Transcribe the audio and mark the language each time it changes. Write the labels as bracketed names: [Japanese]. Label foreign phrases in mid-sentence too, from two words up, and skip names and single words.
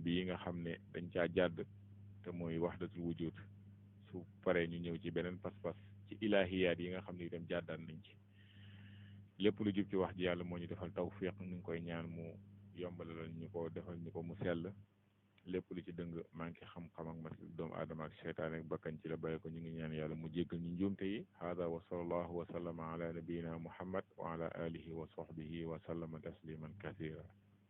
[Wolof] bi yi nga xam ne dañ caa jàdd te mooy [Arabic] وحدة الوجود [Wolof] su paree ñu ñëw ci beneen pas-pas ci ilahiyaat yi nga xam ne itam jàddaan nañ ci lépp lu jub ci wax ji yàlla moo ñu defal tawfiq ñu ngi koy ñaan mu yombalal ñu ko defal ñu ko mu sell lépp lu ci dëng manqué xam-xam ak mat doomu aadama ak seytaane ak bakkan ci la bàyyi ko ñu ngi ñaan yàlla mu jéggal ñu njuumte yi [Arabic] هذا وصلى الله وسلم على نبينا محمد وعلى آله وصحبه وسلم تسليما كثيرا